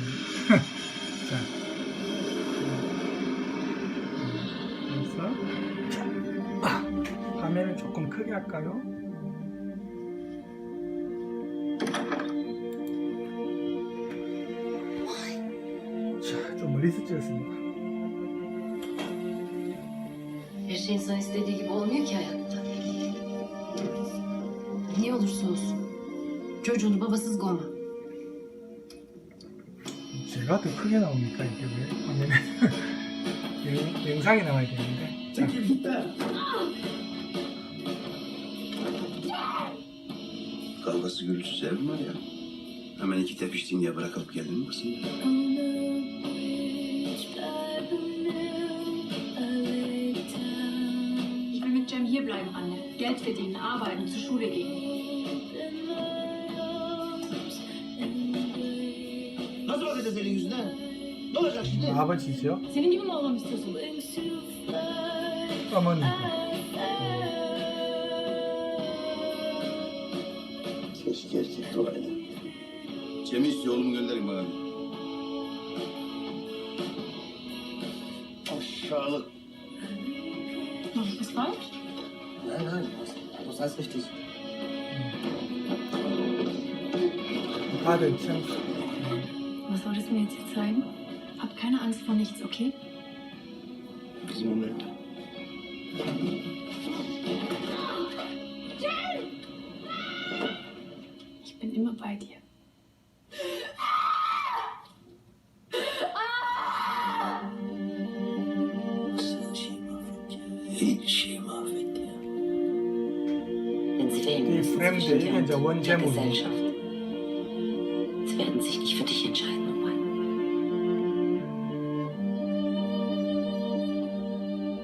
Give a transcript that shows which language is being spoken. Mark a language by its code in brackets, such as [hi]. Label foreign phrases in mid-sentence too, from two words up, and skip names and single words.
[ko] 자 그래서 화면을 조금 크게 할까요? 자, 좀 멀리서 찍었습니다. [tr] Her şey insan istediği gibi olmuyor ki hayatta. Ne olursa olsun. Çocuğunu babasız koyma. [ko] 제가 더 크게 나옵니까? 이게 왜 화면에 영상이 나와야 되는데. [tr] Kavgası gürültüsü ev mi var ya? Hemen iki tepiştiğin diye bırakıp geldin mi kızım? [de] Ich will mit Cem hier bleiben, Anne. Geld verdienen, arbeiten, zur Schule gehen. [tr] Nasıl bakacağız elin yüzüne? Ne olacak şimdi? [ko] 아버지죠? [tr] Senin gibi mi olmamı istiyorsun? [ko] 어머니고. [tr] Keşke erkek olaydı. Cem'i istiyor oğlumu gönderin bana. Aşağılık. [de] Mach ich was falsch? Nein, nein, das ist alles richtig. [ko] 아들 참. [de] Was soll das mir jetzt hier zeigen? Hab keine Angst vor nichts, okay? [tr] Bizim Moment. [de] Ich bin immer bei dir. [tr] Nasıl şey mahvetti ya? Hiç şey mahvetti ya. [de] Denn sie wählen Die müssen Fremde, zwischen dir irgendein und der One-Jam-Movie. Gesellschaft. Sie werden sich nicht für dich entscheiden, Omar.